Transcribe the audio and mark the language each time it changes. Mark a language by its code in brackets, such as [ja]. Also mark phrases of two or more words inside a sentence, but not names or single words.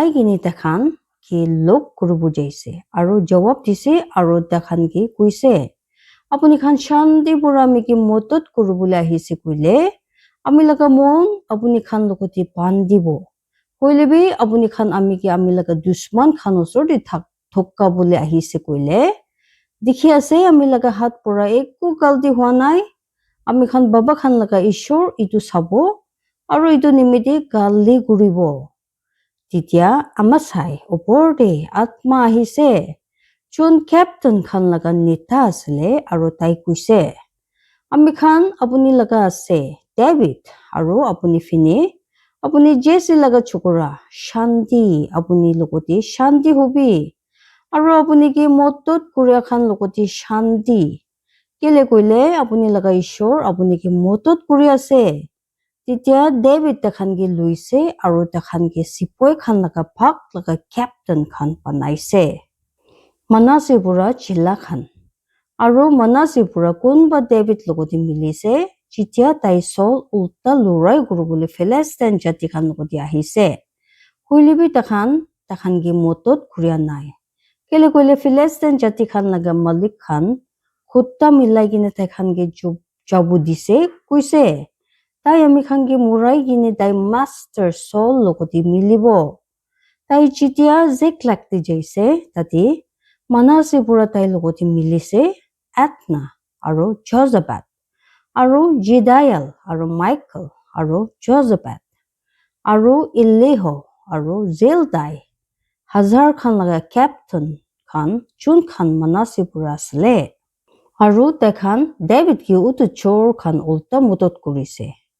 [nag] gini takhan ki lok kurubu jaise aru jawab dise aru takhan ki kuise apuni khan shanti pura miki motot kurubule ahise kuile ami laga mon apuni khan lokoti bandibo koile bi apuni khan ami laga dushman khan osor de thokka bole ahise koile dikhi ase ami laga hat pura ekku galti hua nai ami khan baba khan laga ishor itu sabo aru itu nimite gali kuribo titia ama sai opor de atma ahise chun captain khan laga neta asle aru tai kuise ami khan apuni laga ase David aru apuni fini apuni Jesse laga chokora shanti apuni lokoti shanti hobi aru apuni ki motot kuria khan lokoti shanti kele koile apuni laga ishor apuni ki motot kuri ase titia David takhan ki luise aru takhan ki sipoi khan laga bhag laga captain khan banaise Manase pura chilla khan aru Manase pura kunba David logoti milise jitia tai Saul ulta lurai kurubole Philistine jati khan logoti ahise huilibi takhan ki motot kuria nai kele koile Philistine jati khan laga malik khan khutta milai gine tai khan ke jabu dise kuise tai ami khan ki murai gine tai master Saul logoti milibo tai jitia Ziklag te jaise tati Manase pura tai logoti milise Adna aru Jozabad aru Jediel aru Michael aru Jozabad aru Eliho aru Zeldai hazar khan laga captain khan chun khan Manase pura asle aru takhan David ki utu chor khan ulta mutot kurise